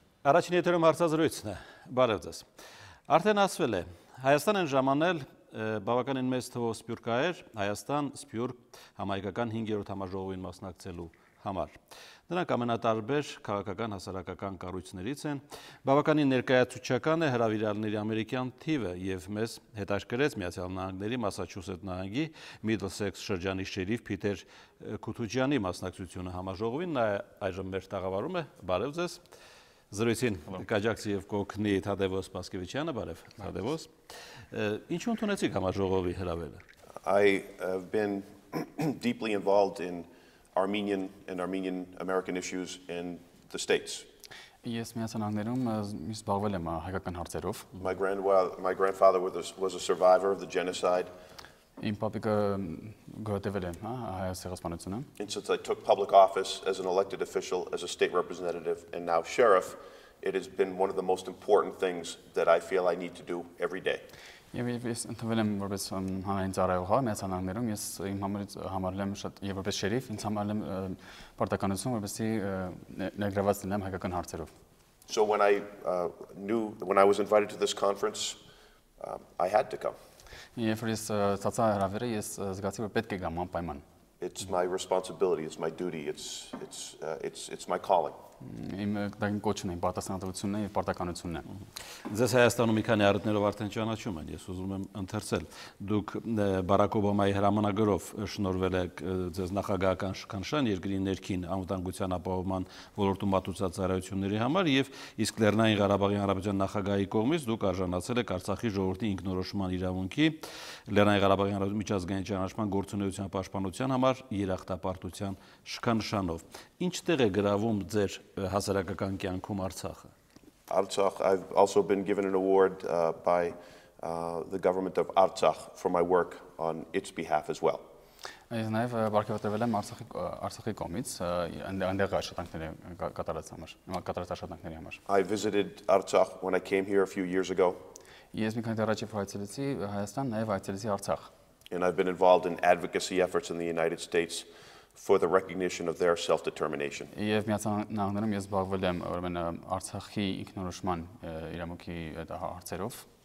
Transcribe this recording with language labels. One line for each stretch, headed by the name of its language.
Armenian: Առաջին եթերում հարցազրույցն է, բարև ձեզ։ Արդեն ասվել է, Հայաստան են ժամանել բավականին մեծ թվով սփյուռքահայեր Հայաստան սփյուռք համահայկական 5-րդ համաժողովին մասնակցելու համար։ Նրանք ամենատարբեր քաղաքական հասարակական կառույցներից են, բավականին ներկայացուցչական է հրավիրյալների ամերիկյան թիվը եւ մեզ հետաքրքրեց Միացյալ Նահանգների Մասաչուսեթ նահանգի Միդլսեքս շրջանի շերիֆ Փիթեր Կուտուջյանի մասնակցությունը համաժողովին, նա այժմ մեր տաղավարում է, բարև ձեզ։ Զրույցին կաջակցի եւ կօգնի Թադևոս Պասկևիչյանը, բարև Թադևոս։ Ինչ ընդունեցիք համաժողովի հրավերը։
English: I have been deeply involved in Armenian and Armenian American issues in the States.
Armenian: Ես Միացյալ Նահանգներում զբաղվել եմ հայկական հարցերով։
English: My grandfather was a survivor of the genocide.
Armenian: Իմ պապիկը գոյատևել է հայոց ցեղասպանությունը։
English: And since I took public office as an elected official, as a state representative, and now sheriff, it has been one of the most important things that I feel I need to do every day.
Armenian: Եվ ես ընդունվել եմ որպես հանրային ծառայողա Միացյալ Նահանգներում, ես իմ համարել եմ շատ եւ որպես շերիֆ, ինձ համարել եմ պարտականություն, որպեսզի ներգրաված լինեմ հայկական հարցերով։
English: So when I was invited to this conference, I had to come.
Armenian: Երբ ես ստացա հրավերը, ես զգացի, որ պետք է գամ անպայման։
English: It's my responsibility, it's my duty, it's my calling.
Armenian: Իմ կոչն է, պարտականությունն է եւ պարտականությունն է։ Ձեզ Հայաստանում մի քանի առիթներով արդեն ճանաչում են, ես ուզում եմ ընթերցել։ Դուք Բարակ Օբամայի հրամանագրով շնորհվել եք ձեզ նախագահական շքանշան երկրի ներքին անվտանգության ապահովման ոլորտում մատուցած ծառայությունների համար եւ իսկ Լեռնային Ղարաբաղի Հանրապետության նախագահի կողմից դուք արժանացել եք Արցախի ժողովրդի ինքնորոշման իրավունքի, Լեռնային Ղարաբաղի Հանրապետության միջազգային ճանաչման գործունեության պաշտպանության համար երախտապարտության շքանշանով։ Ինչտեղ է գրավում ձեր հասարակական կյանքում Արցախը։
English: Artsakh, I've also been given an award by the government of Artsakh for my work on its behalf as well.
Armenian: Ես նաև բարգավատրվել եմ Արցախի կողմից այնտեղ աշխատանքների կատարած աշխատանքների համար։
English: I visited Artsakh when I came here a few years ago.
Armenian: Ես մի քանի տարի առաջ այցելեցի Հայաստան, նաև այցելեցի Արցախ։
English: And I've been involved in advocacy efforts in the United States for the recognition of their self-determination.
Armenian: Եվ Միացյալ Նահանգներում ես զբաղվել եմ ուրեմն Արցախի ինքնորոշման իրավունքի հարցերով։